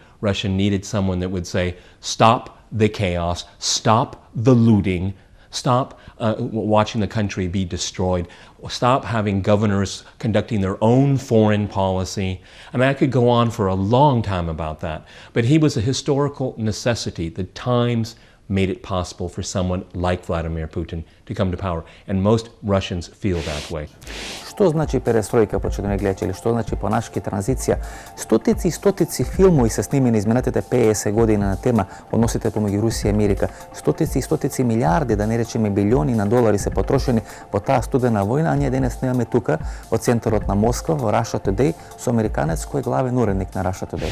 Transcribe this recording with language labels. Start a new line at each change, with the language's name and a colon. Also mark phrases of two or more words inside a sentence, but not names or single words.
English: Russia needed someone that would say, stop the chaos, stop the looting, stop watching the country be destroyed, stop having governors conducting their own foreign policy. I mean, I could go on for a long time about that, but he was a historical necessity. The times made it possible for someone like Vladimir Putin to come to power, and most Russians feel that way.
Macedonian: Што значи перестројка, почитувани гледачи, што значи понашки транзиција? Стотици и стотици филмови се снимени изминатите 50 години на тема односите помеѓу Русија и Америка. Стотици и стотици милиарди, да не речеме билиони на долари се потрошени во таа студена војна, а ние денес снимаме тука во центарот на Москва, во Russia Today, со американец кој е главен уредник на Russia Today.